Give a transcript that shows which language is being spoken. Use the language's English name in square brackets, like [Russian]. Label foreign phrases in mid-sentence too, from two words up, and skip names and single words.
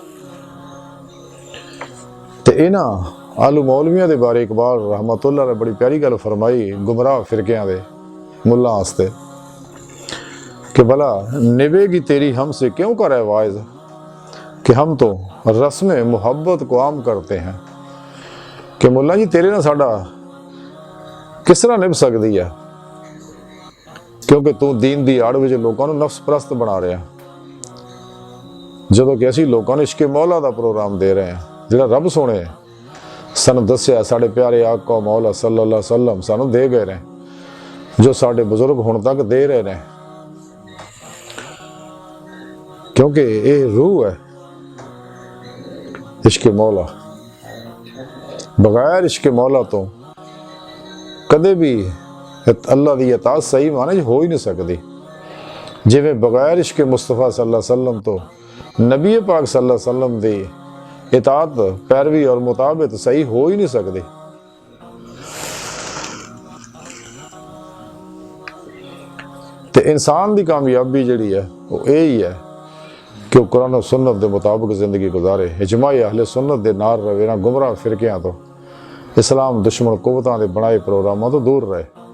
[Punjabi] تو انہاں آلو مولویاں دے بارے اقبال رحمت اللہ نے بڑی پیاری گل فرمائی گمراہ فرقیاں دے ملاں واسطے کہ [Urdu] بھلا نبھے گی تیری ہم سے کیوں کر ہے واعظ کہ ہم تو رسم محبت کو عام کرتے ہیں. [Punjabi] کہ ملا جی تیرے نا ساڈا کس طرح نبھ سکتی ہے کیونکہ تو دین دی آڑ وچ لوگوں کو نفس پرست بنا رہا. جدوں کہ اسیں لوگوں کو عشقِ مولا کا پروگرام دے رہے ہیں جہڑا رب سوہنے سانوں دسیا ساڈے پیارے آقا مولا [Arabic] صلى الله عليه وسلم [Punjabi] سانوں دے گئے نے، جو ساڈے بزرگ ہن تک دے رہے ہیں. [Urdu] کیونکہ یہ روح ہے عشق مولا. بغیر عشق مولا تو کدے بھی اللہ کی اطاعت صحیح معنی ہو ہی نہیں سکتی. جویں بغیر عشق مصطفیٰ [Arabic] صلى الله عليه وسلم [Urdu] تو نبی پاک [Arabic] صلى الله عليه وسلم [Urdu] کی اطاعت پیروی اور متابعت صحیح ہو ہی نہیں سکتی. تو انسان کی کامیابی جہڑی ہے وہ یہی ہے کہ وہ قرآن اور سنت کے مطابق زندگی گزارے، اجماعِ اہل سنت کے نال رہے نہ گمراہ فرقیاں تو اسلام دشمن قوتاں کے بنائے پروگراموں تو دور رہے